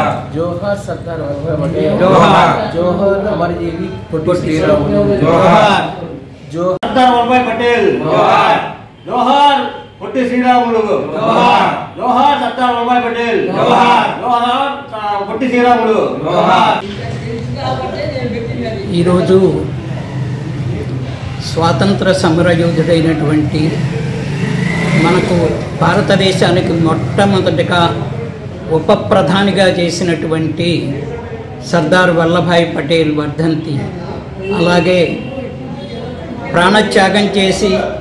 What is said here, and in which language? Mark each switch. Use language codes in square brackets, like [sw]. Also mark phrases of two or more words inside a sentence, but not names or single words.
[te] జోహార్ సర్దార్ వల్లభాయ్ పటేల్, జోహార్ జోహార్ అమరజీవి పొట్టి శ్రీరాములు, जोहर जोहर సర్దార్ వల్లభాయ్ పటేల్, జోహార్ జోహార్ పొట్టి శ్రీరాములు, జోహార్ జోహార్ సర్దార్ వల్లభాయ్ పటేల్, జోహార్ జోహార్ పొట్టి శ్రీరాములు, जोहर। ఈరోజు స్వాతంత్ర సమరయోధుడైనటువంటి మనకు భారతదేశానికి మొట్టమొదటిగా ఉప ప్రధానిగా చేసినటువంటి సర్దార్ వల్లభాయ్ పటేల్ వర్ధంతి, అలాగే ప్రాణత్యాగం చేసి